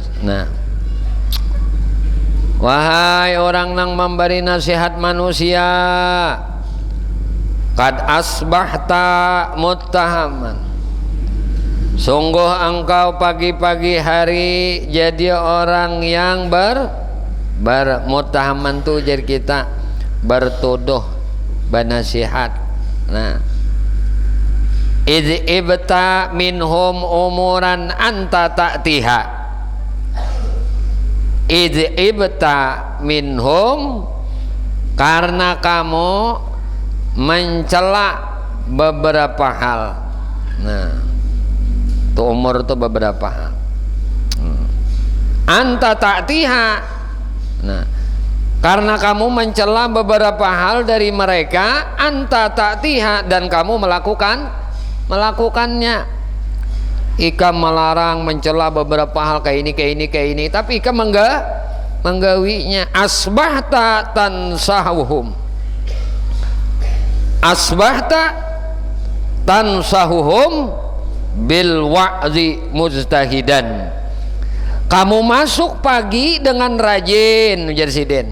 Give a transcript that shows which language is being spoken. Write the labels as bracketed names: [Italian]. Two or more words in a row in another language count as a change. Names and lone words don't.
[Banjar] Nah wahai orang nang memberi nasihat manusia, [Arabic] قد أصبحت متهما, [Banjar] sungguh engkau pagi-pagi hari jadi orang yang muttahaman tuh jadi kita bertuduh bernasihat. [Arabic] Nah إذ عبت منهم أمورا أنت تأتيها، إذ عبت منهم, [Indonesian] karena kamu mencela beberapa hal. Nah itu umur itu beberapa hal. [Arabic] أنت تأتيها, [Indonesian] nah karena kamu mencela beberapa hal dari mereka, [Arabic] أنت تأتيها, [Indonesian] dan kamu melakukannya. [Banjar] Ika melarang mencela beberapa hal kayak ini, tapi Ika menggawinya. [Arabic] أصبحت تنصحهم، أصبحت تنصحهم بالوعظ مجتهدا, [Indonesian] Kamu masuk pagi dengan rajin, ujar Sidin.